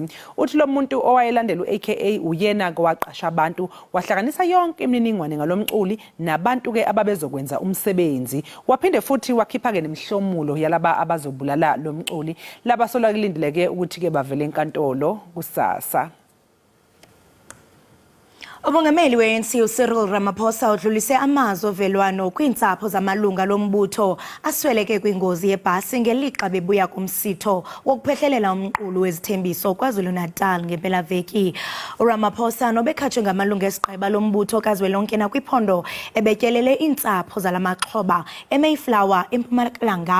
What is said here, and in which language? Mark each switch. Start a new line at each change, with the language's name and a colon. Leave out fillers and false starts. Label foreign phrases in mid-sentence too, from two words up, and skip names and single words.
Zulu: Uthi lo muntu owayelandela uAKA uyena kwaqasha abantu wahlanganisa yonke imininingwane ngalomculi nabantu ke ababezokwenza umsebenzi waphinde futhi wakhipha ke nemihlomulo yalaba abazobulala lomculi laba sola kulindeleke ukuthi ke bavele enkantolo kusasa.
Xhosa: Umongameli we-ANC uCyril Ramaphosa udlulise amazwi ovelwano kwiintsapho zamalunga lombutho asweleke kwingozi yebhasi ngelixa bebuya kumsitho wokuphehlelela umqulu wezithembiso KwaZulu-Natal ngempelaveki. uRamaphosa nobekhatshwe ngamalunga esiqeba lombutho kazwelonke nakwiphondo ebetyelele iintsapho zalamaxhoba eMayflower eMpumalanga.